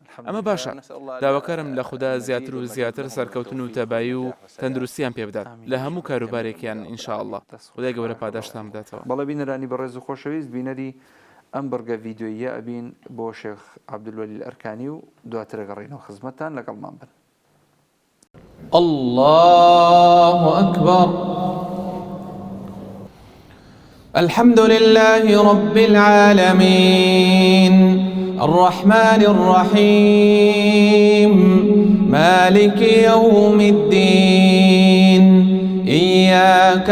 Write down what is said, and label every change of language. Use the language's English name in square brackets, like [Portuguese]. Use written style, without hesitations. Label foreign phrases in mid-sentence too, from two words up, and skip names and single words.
[Central Kurdish] ئەمە باشە، داواکارم لە خودا زیاتر و زیاتر سەرکەوتن و تەبایی و تەندروستیان پێ بدات لە هەموو کاروبارێکیان ئینشاءالله. خدای گەورە پاداشتان بداتەوە. بەڵێ بینەرانی بەڕێز و خۆشەویست، بینەری ئەم بەرگە ڤیدیۆیە ئەبین بۆ شێخ عەبدولوەلی ئەرکانی و دواتر ئەگەڕێینەوە خزمەتتان، لەگەڵمان بن. [Arabic] الله أكبر الحمد لله رب العالمين الرحمن الرحيم مالك يوم الدين إياك